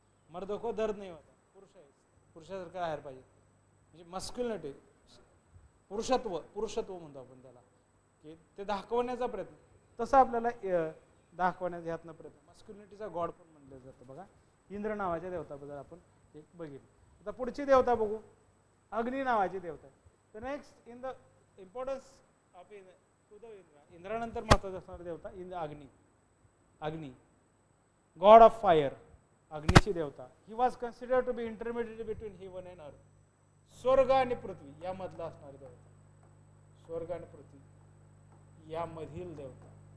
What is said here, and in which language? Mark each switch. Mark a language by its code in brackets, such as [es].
[mr] मर्द को दर्द नाही होता, पुरुष आहे, पुरुषासारखं राहायला पाहिजे. म्हणजे मस्क्युलिनिटी, पुरुषत्व म्हणतो आपण त्याला, की ते दाखवण्याचा प्रयत्न. तसं आपल्याला दाखवण्याचा ह्यातनं प्रयत्न. मस्क्युलिनिटीचा गॉड पण म्हणलं जातं बघा. इंद्र नावाच्या देवताबद्दल आपण एक बघितलं. आता पुढची देवता बघू. अग्नी नावाची देवता. [en] The next in the importance of to the Indra. [mr] इंद्रानंतर महत्वाचा असणारा देवता अग्नी. अग्नी, गॉड ऑफ फायर, अग्नीची देवता. [en] He was considered to be intermediate between heaven and earth. [mr] स्वर्ग आणि पृथ्वी यामधला असणारी देवता. स्वर्ग आणि पृथ्वी यामधील देवता.